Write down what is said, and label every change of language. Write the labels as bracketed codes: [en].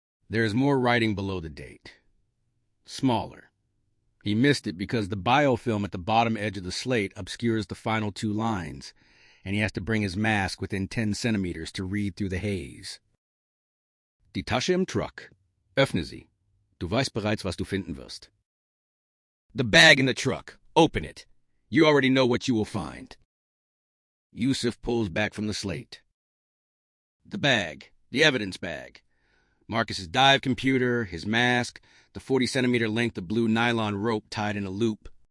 [en] There is more writing below the date. Smaller. He missed it because the biofilm at the bottom edge of the slate obscures the final 2 lines, and he has to bring his mask within 10 centimeters to read through the haze. [de] Die Tasche im Truck. Öffne sie. Du weißt bereits, was du finden wirst. [en] The bag in the truck. Open it. You already know what you will find. Youssef pulls back from the slate. The bag. The evidence bag. Marcus's dive computer, his mask, the 40-centimeter length of blue nylon rope tied in a loop.